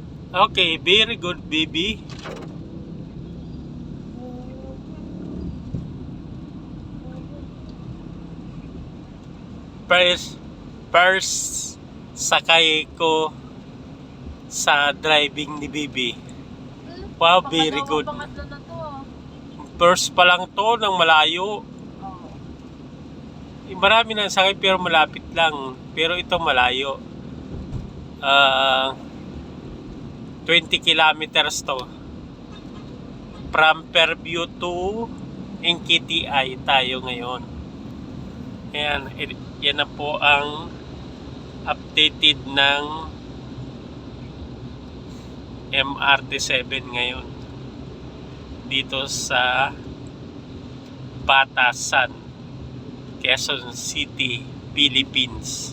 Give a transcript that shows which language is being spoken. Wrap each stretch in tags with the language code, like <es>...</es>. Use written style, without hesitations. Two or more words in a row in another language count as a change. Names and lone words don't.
<en>Okay, very good, baby. First</en> <tl>sakay ko sa</tl> <en>driving ni Bibi. Wow, very good.</en> <tl>Pangatlo na to. First pa lang to ng malayo. Marami nang sakay pero malapit lang. Pero ito malayo. 20 kilometers to.</tl> <en>From Fairview to NKTI</en> <tl>tayo ngayon. Ayan, yan na po ang updated ng MRT7 ngayon dito sa Batasan, Quezon City, Philippines.</tl>